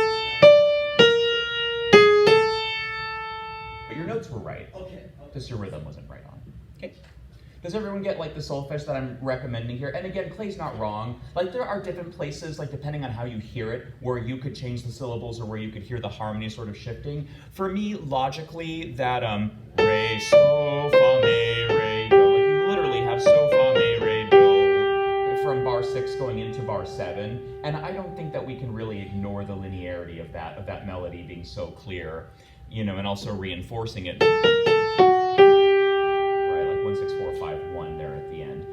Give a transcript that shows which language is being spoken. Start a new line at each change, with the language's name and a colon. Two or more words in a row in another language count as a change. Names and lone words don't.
English: But your notes were right. Okay. Just your rhythm wasn't right on. Okay. Does everyone get like the solfege that I'm recommending here? And again, Clay's not wrong. Like there are different places, like depending on how you hear it, where you could change the syllables or where you could hear the harmony sort of shifting. For me, logically, that re, so, fa, me, re, do. Like you literally have so, fa, me, re, do from bar 6 going into bar 7. And I don't think that we can really ignore the linearity of that melody being so clear, you know, and also reinforcing it. 1, 6, 4, 5, 1 there at the end.